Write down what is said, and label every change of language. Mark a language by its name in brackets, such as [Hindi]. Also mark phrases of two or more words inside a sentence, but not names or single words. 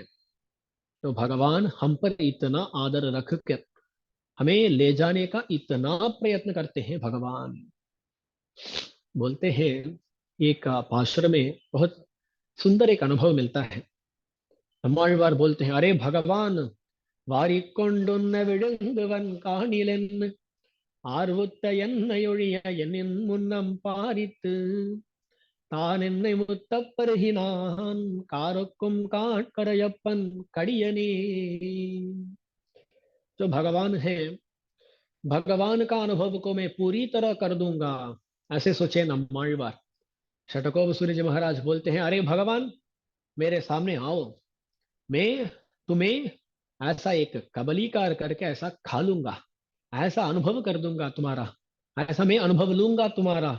[Hindi] तो भगवान हम पर इतना आदर रख कर हमें ले जाने का इतना प्रयत्न करते हैं। भगवान बोलते हैं, एक पाशुर में बहुत सुंदर एक अनुभव मिलता है। நம்மாழ்வார் बोलते हैं, अरे भगवान, [Tamil] வாரிக்கொண்டுன்ன விழுங்குவன் காணிலென் ஆர்வுத்த என்னையொழிய என்னின் முன்னம் பாரித்து தான் என்னை முத்தப் பருகினான் காருக்கும் காட்கரையப்பன் कड़ियने। [Hindi] जो भगवान है, भगवान का अनुभव को मैं पूरी तरह कर दूंगा, ऐसे सोचे नम्माழ்वार। शतकोप सूर्य जी महाराज बोलते हैं, अरे भगवान, मेरे सामने आओ, मैं तुम्हें ऐसा एक कबलीकार करके ऐसा खा लूंगा, ऐसा अनुभव कर दूंगा तुम्हारा, ऐसा मैं अनुभव लूंगा तुम्हारा।